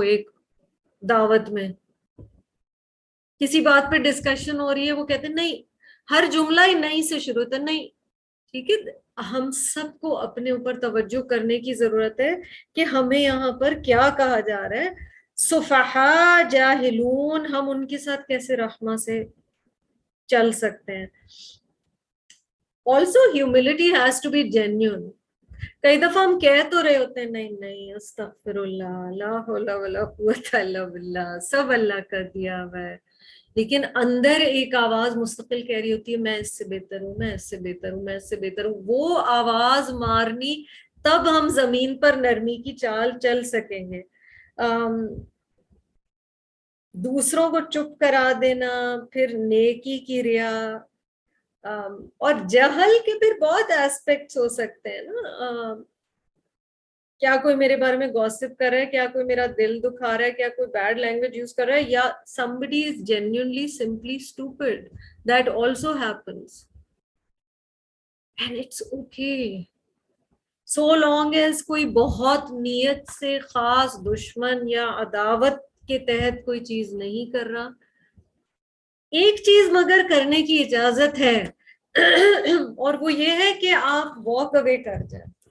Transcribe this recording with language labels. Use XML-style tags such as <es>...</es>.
<ur>ایک دعوت میں کسی بات پہ ڈسکشن ہو رہی ہے, وہ کہتے ہیں نہیں, ہر جملہ ہی نہیں سے شروع ہوتا. نہیں, ٹھیک ہے, ہم سب کو اپنے اوپر توجہ کرنے کی ضرورت ہے کہ ہمیں یہاں پر کیا کہا جا رہا ہے. صفحاء جاہلون, ہم ان کے ساتھ کیسے رحمہ سے چل سکتے ہیں.</ur> <en>Also humility has to be genuine.</en> <ur>کئی دفعہ ہم کہہ تو رہے ہوتے ہیں نہیں استغفر اللہ,</ur> <ar>لا حول ولا قوت الا باللہ,</ar> <ur>سب اللہ کا دیا ہوا ہے, لیکن اندر ایک آواز مستقل کہہ رہی ہوتی ہے میں اس سے بہتر ہوں, میں اس سے بہتر ہوں, میں اس سے بہتر ہوں. وہ آواز مارنی, تب ہم زمین پر نرمی کی چال چل سکیں گے. دوسروں کو چپ کرا دینا, پھر نیکی کی ریا, اور جہل کے پھر بہت ایسپیکٹس ہو سکتے ہیں نا. کیا کوئی میرے بارے میں گوسپ کر رہا ہے, کیا کوئی میرا دل دکھا رہا ہے, کیا کوئی بیڈ لینگویج یوز کر رہا ہے, یا</ur> <en>somebody is genuinely simply stupid. That also happens. And it's okay.</en> <ur>So long as کوئی بہت نیت سے خاص دشمن یا عداوت کے تحت کوئی چیز نہیں کر رہا. ایک چیز مگر کرنے کی اجازت ہے اور وہ یہ ہے کہ آپ واک اوے کر جائیں.</ur>